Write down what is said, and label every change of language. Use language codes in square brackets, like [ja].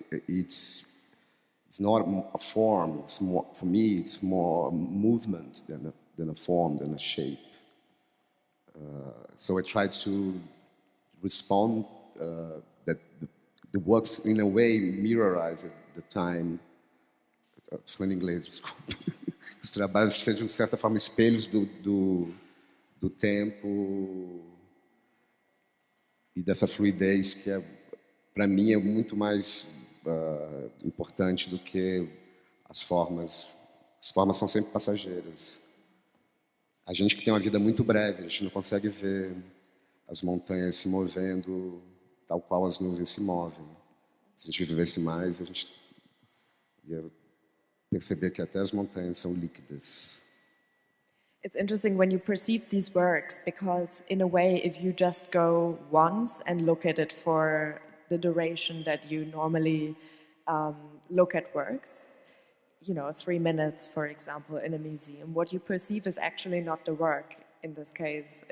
[en] It's not a form. It's more, for me, it's more movement than a form, than a shape. So I tried to respond that the works, in a way, mirrorize the time. [pt] Estou falando em inglês, desculpa. Os trabalhos sejam, de certa forma, espelhos do tempo e dessa fluidez que, para mim, é muito mais importante do que as formas são sempre passageiras. A gente que tem uma vida muito breve, a gente não consegue ver as montanhas se movendo tal qual as nuvens se movem. Se a gente vivesse mais, a gente ia perceber que até as montanhas são líquidas. [en] It's interesting when you perceive these works, because in a way, if you just go once and look at it for the duration that you normally look at works, 3 minutes, for example, in a museum, what you perceive is actually not the work in this case.